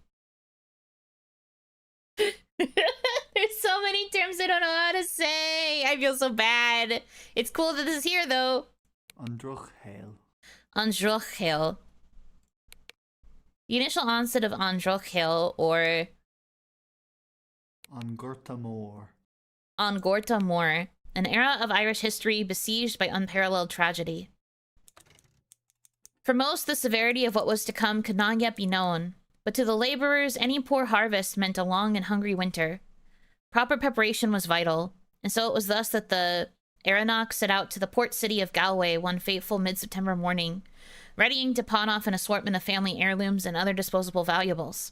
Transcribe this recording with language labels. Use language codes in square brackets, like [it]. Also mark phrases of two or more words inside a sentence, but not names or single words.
[en] There's so many terms I don't know how to say. I feel so bad. It's cool that this is here, though. Androchel. Androchel. The initial onset of Androchel, or... Angorta Mór. Angorta Mór, an era of Irish history besieged by unparalleled tragedy. For most, the severity of what was to come could not yet be known, but to the laborers, any poor harvest meant a long and hungry winter. Proper preparation was vital, and so it was thus that the Aeronok set out to the port city of Galway one fateful mid-September morning, readying to pawn off an assortment of family heirlooms and other disposable valuables.